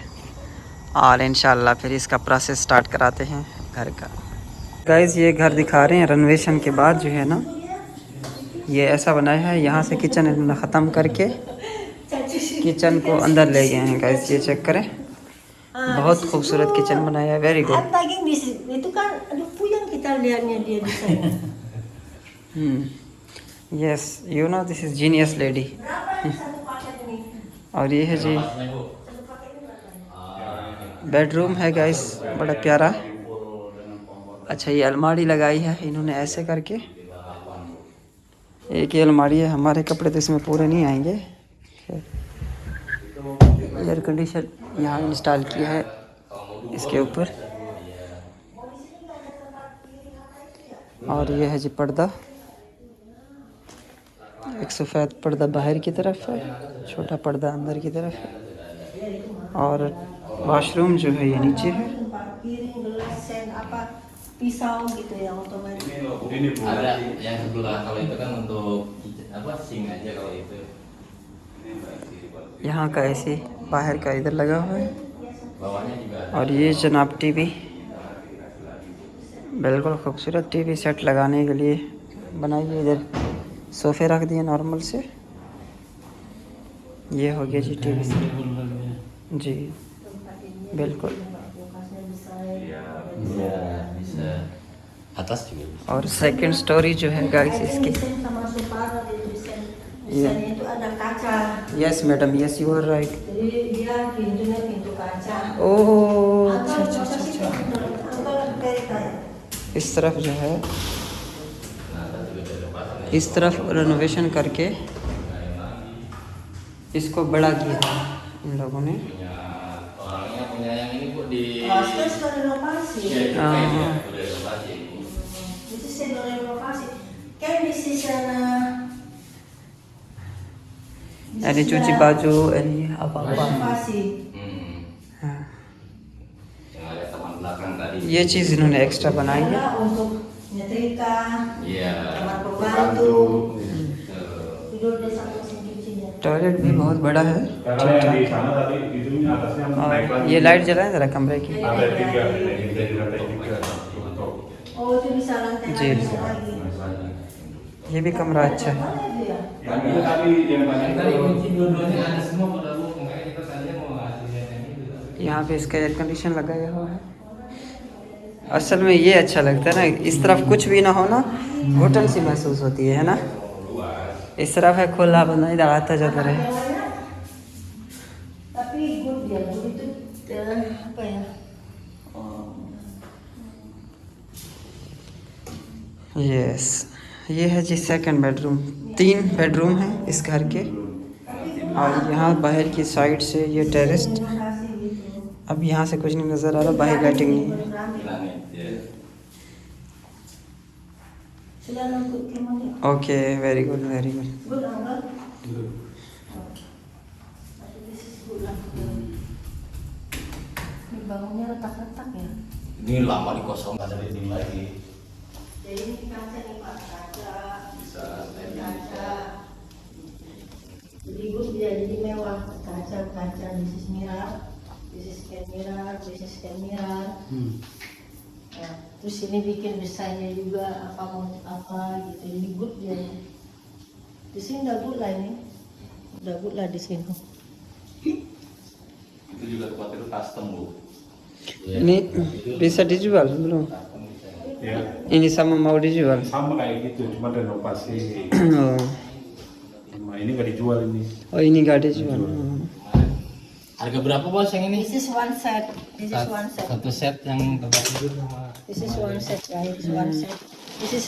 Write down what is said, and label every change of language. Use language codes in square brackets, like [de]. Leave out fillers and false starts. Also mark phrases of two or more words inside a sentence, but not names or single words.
[hi] और इंशाल्लाह फिर इसका [en] process start [hi] कराते हैं घर का। गाइस ये घर दिखा रहे हैं रेनोवेशन के बाद जो है ना, ये ऐसा बनाया है। यहाँ से किचन इन्होंने ख़त्म करके किचन को अंदर ले गए हैं। गाइस ये चेक करें, बहुत खूबसूरत किचन बनाया है, [en] very good. I'm tagging this. [id] Itu kan, aduh puyeng kita lihatnya dia di sana. [en] yes, you know this is genius lady. [id] Berapa nih satu paket ini? [hi] और ये है जी बेडरूम है गाइस, बड़ा प्यारा। अच्छा, ये अलमारी लगाई है इन्होंने ऐसे करके, एक ही अलमारी है। हमारे कपड़े तो इसमें पूरे नहीं आएंगे। [en] air condition [hi] यहाँ इंस्टॉल किया है इसके ऊपर। और ये है जी पर्दा, एक सफ़ेद पर्दा बाहर की तरफ है, छोटा पर्दा अंदर की तरफ है। और वॉशरूम जो है ये नीचे है। [id] Tempat piring, gelas, sen, apa pisau gitu yang otomatis. Ada yang sebelah, kalau itu kan untuk apa sink aja kalau itu. [hi] यहाँ का ऐसे बाहर का इधर लगा हुआ है। [id] Bawahnya juga ada. [hi] और ये जनाब टीवी, बिल्कुल खूबसूरत [en] TV set [hi] लगाने के लिए बनाई है। इधर सोफ़े रख दिए नॉर्मल से। ये हो गया जी [en] TV set [hi] जी, बिल्कुल। [id] Bisa atas juga bisa. [hi] और [en] second story [hi] जो है गाइस इसकी। [id] Desain sama separuh di desain. Desainnya itu ada kaca. [en] yes madam, yes you are right. [id] Jadi dia pintunya pintu kaca. ओह Angkat, [hi] अच्छा अच्छा अच्छा अच्छा। [id] angkat kereta ya. [hi] इस तरफ जो है, इस तरफ रेनोवेशन करके इसको बड़ा किया है इन लोगों ने। [id] Orangnya punya yang ini Bu di Sekarang sudah renovasi. Iya, itu Ah. kayaknya udah renovasi. Itu sudah renovasi. Kan di sana. यानी cuci baju, ini apa-apa। Renovasi. [hi] हाँ, [id] Yang ada taman belakang tadi. [hi] ये चीज़ इन्होंने एक्स्ट्रा बनाई है। [id] Ada untuk nyetrika, Iya. kamar pembantu, Tuh. tidur di samping sini cucinya. [hi] टॉयलेट भी बहुत बड़ा है। [id] Karena yang di sana tadi itunya atasnya naik [hi] और [id] lagi. [hi] ये लाइट जलाएं ज़रा कमरे की। [id] Ada tiga, dari lantai tiga untuk Oh itu bisa lantai [hi] Ji. [id] lagi lagi. [hi] ये भी कमरा अच्छा है। [id] Mana itu ya? yang itu tadi yang banyak Tadi itu. kunci dua-duanya ada semua pada Bu. Makanya kita tadinya mau ngasih lihat yang itu. [hi] यहाँ पे इसका [en] air condition [hi] लगाया हुआ है। असल में ये अच्छा लगता है ना, इस तरफ कुछ भी ना हो ना, घुटन सी महसूस होती है ना। इस तरफ है खुला, बंदा इधर आता जाता रहे। [id] Bawahnya, tapi good ya, good itu apa ya? Oh. [hi] यस, ये है जी [en] second bedroom. [hi] 3 बेडरूम हैं इस घर के। और यहाँ बाहर की साइड से ये टेरेस। [id] Renovasi gitu. [hi] अब यहाँ से कुछ नहीं नज़र आ रहा, बाहर लाइटिंग नहीं है। [id] Langit ya. Sudah nunggu gimana? [en] okay, very good very good. Good uncle. This is good uncle. [id] Ini bangunnya retak-retak ya. Ini lama dikosong, ada dinding lagi. Jadi ini kaca nih Pak, kaca. Bisa Kaca. Jadi good dia jadi mewah. Kaca, [en] this is mirror. This is can mirror, this is can mirror. [id] Nah, terus ini bikin desainnya juga apa mau apa gitu. Ini good dia. Di sini udah good lah ini. Udah good lah di sini. Itu juga tempat itu custom Bu. ini bisa dijual belum? Ya, Ini sama mau dijual? sama kayak gitu, cuma renovasi. Oh, Nah, ini nggak dijual ini. oh ini nggak dijual. Harga berapa Bos yang ini? [en] This is one set. This is one set. [id] Satu set yang tempat tidur sama [en] This is one set guys. This is one set. This is